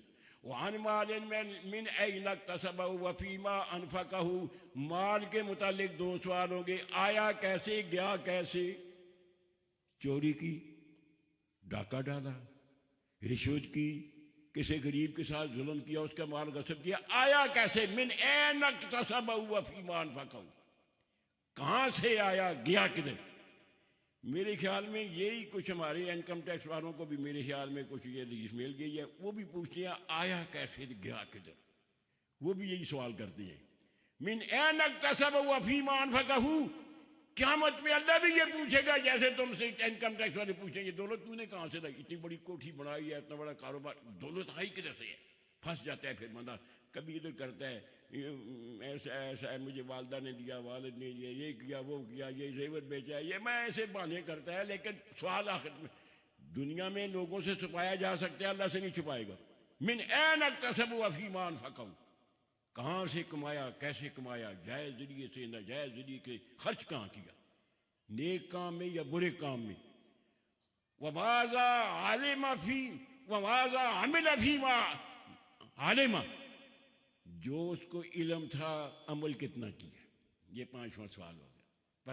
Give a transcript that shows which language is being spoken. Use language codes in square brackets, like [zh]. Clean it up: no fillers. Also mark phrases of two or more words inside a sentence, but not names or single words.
[ar] وعن مال من این اکتسبہ وفیما انفقہ، [ur] مال کے متعلق 2 سوال ہوں گے، آیا کیسے، گیا کیسے، چوری کی، ڈاکہ ڈالا، رشوت کی، کسی غریب کے ساتھ ظلم کیا، اس کا مال غصب کیا، آیا کیسے، [ar] من این اکتسبہ وفیما انفقہ، [ur] کہاں سے آیا، گیا کدھر۔ میرے خیال میں یہی کچھ ہمارے [en] income tax [ur] والوں کو بھی میرے خیال میں کچھ یہ حدیث مل گئی ہے، وہ بھی پوچھتے ہیں آیا کیسے گیا کدھر، وہ بھی یہی سوال کرتے ہیں [ar] من این اکتسب وفیما انفقہ، [ur] قیامت میں اللہ بھی یہ پوچھے گا جیسے تم سے [en] income tax [ur] والے پوچھیں گے دولت تو نے کہاں سے لائی، اتنی بڑی کوٹھی بنائی ہے، اتنا بڑا کاروبار، دولت آئی کدھر سے ہے؟ پھنس جاتا ہے پھر بندہ، کبھی ادھر کرتا ہے ایسا ایسا ہے مجھے والدہ نے دیا، والد نے دیا، یہ کیا وہ کیا، یہ زیور بیچا ہے، یہ میں ایسے بہانے کرتا ہے، لیکن سوال آخر میں دنیا میں لوگوں سے چھپایا جا سکتا ہے، اللہ سے نہیں چھپائے گا۔ [ar] من این اکتسب وفیما انفقہ، [ur] کہاں سے کمایا، کیسے کمایا، جائز ذریعے سے ناجائز ذریعے سے خرچ کہاں کیا، نیک کام میں یا برے کام میں، [ar] وماذا علم فی وماذا عمل فیما علم، [ur] جو اس کو علم تھا عمل کتنا کیا، یہ پانچواں سوال ہو گیا۔